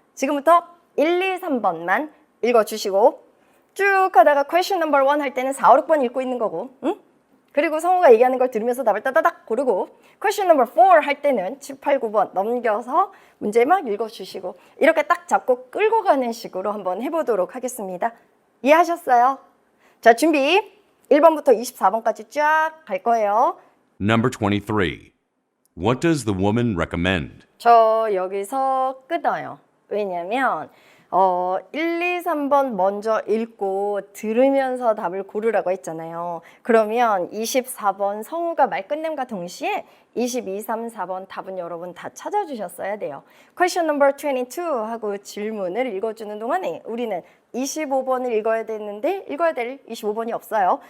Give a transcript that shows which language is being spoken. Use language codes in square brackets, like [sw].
[ko] 지금부터 1, 2, 3번만 읽어주시고 쭉 하다가 question number 1 할 때는 4, 5, 6번 읽고 있는 거고 그리고 성우가 얘기하는 걸 들으면서 답을 따다닥 고르고 question number 4 할 때는 7, 8, 9번 넘겨서 문제 막 읽어주시고 이렇게 딱 잡고 끌고 가는 식으로 한번 해보도록 하겠습니다. 이해하셨어요? 자, 준비 1번부터 24번까지 쫙 갈 거예요. [en] Number 23. What does the woman recommend? [ko] 저 여기서 끊어요. 왜냐면 1, 2, 3번 먼저 읽고 들으면서 답을 고르라고 했잖아요. 그러면 24번 성우가 말 끝냄과 동시에 22, 3, 4번 답은 여러분 다 찾아주셨어야 돼요. Question number 22 하고 질문을 읽어주는 동안에 우리는 25번을 읽어야 되는데 읽어야 될 25번이 없어요.